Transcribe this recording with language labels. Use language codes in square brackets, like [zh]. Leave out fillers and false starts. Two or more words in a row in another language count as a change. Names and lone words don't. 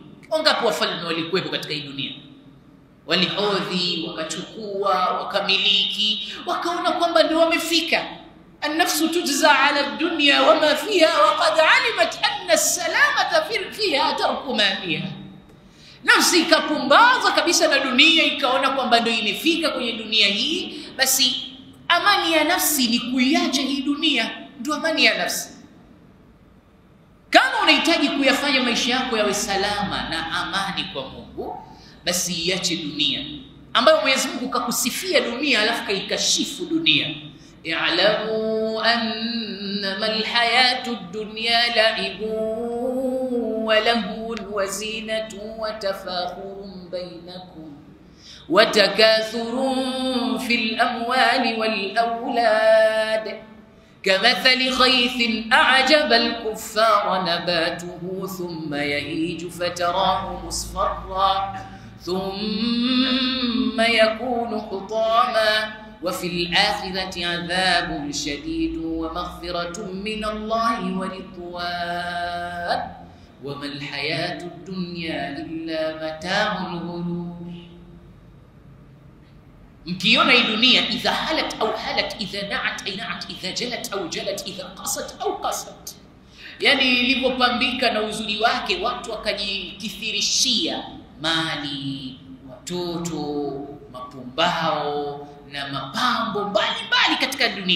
[sw] Wangapi wafalme walikuwepo katika hii dunia, walihodhi, wakachukua, wakamiliki, wakaona kwamba ndio wamefika. [ar] النفس تجزى على الدنيا وما فيها وقد علمت أن السلامة فيها ترك ما فيها. [sw] Nafsi ikapumbaza kabisa na dunia, ikaona kwamba ndio imefika kwenye dunia hii, basi amani ya nafsi ni kuiacha hii dunia, ndio amani ya nafsi. Kama unahitaji kuyafanya maisha yako yawe salama na amani kwa Mungu, basi iache dunia ambayo Mwenyezi Mungu kakusifia dunia alafu kaikashifu dunia. [ar] اعلموا أنما الحياة الدنيا لعب ولهو وزينة وتفاخر بينكم وتكاثر في الأموال والأولاد كمثل غيث أعجب الكفار نباته ثم يهيج فتراه مصفرا ثم يكون حطاما وفي الآخرة عذاب شديد ومغفرة من الله ورضوان وما الحياة الدنيا إلا متاع الغرور. [sw] Mkiona hii dunia [ar] إذا حلت أو حلت إذا نأت أي نأت إذا جلت أو جلت إذا قست أو قست, [sw] yani ilipopambika na uzuri wake watu wakajikithirishia mali, watoto, mapumbao na mapambo mbalimbali katika dunia.